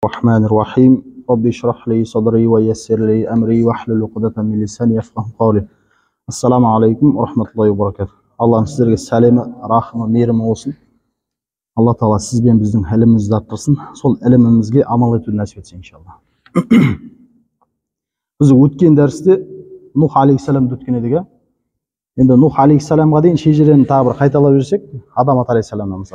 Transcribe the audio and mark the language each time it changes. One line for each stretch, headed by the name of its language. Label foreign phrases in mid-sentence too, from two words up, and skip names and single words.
Arabic: الرحمن الرحيم رب اشرح لي صدري ويسر لي أمري واحلل عقدة من لساني يفقهوا قولي. السلام عليكم رحمة الله وبركاته.
Kazakh: Аллахның сіздерге сәлемі, рахымы, мейірімі болсын. Алла Тағала сіз бен біздің ілімімізді арттырсын, сол ілімімізге амал етуді нәсіп етсін иншалла. Біз өткен дәрісте Нух алейхиссаламды өткен едік. Енді Нух алейхиссаламға дейін шежірені тағы бір қайталап жүрсек, Адамат алейхиссаламнан мысалы.